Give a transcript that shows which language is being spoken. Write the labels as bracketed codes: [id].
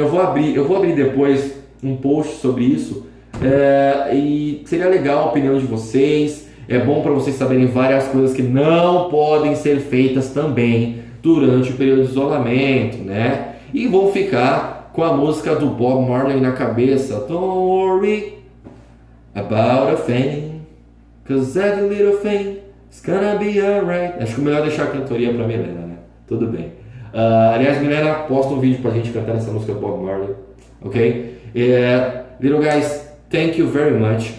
[pt] Eu vou abrir depois um post sobre isso. E seria legal a opinião de vocês. É bom para vocês saberem várias coisas que não podem ser feitas também durante o período de isolamento, né? E vão ficar com a música do Bob Marley na cabeça. [en] Don't worry about a thing, 'cause every little thing is gonna be alright. [pt] Acho que é melhor deixar a cantoria pra Milena, né? Tudo bem. Aliás, Milena, posta um vídeo pra gente cantar essa música do Bob Marley, ok? [en] Little guys, thank you very much.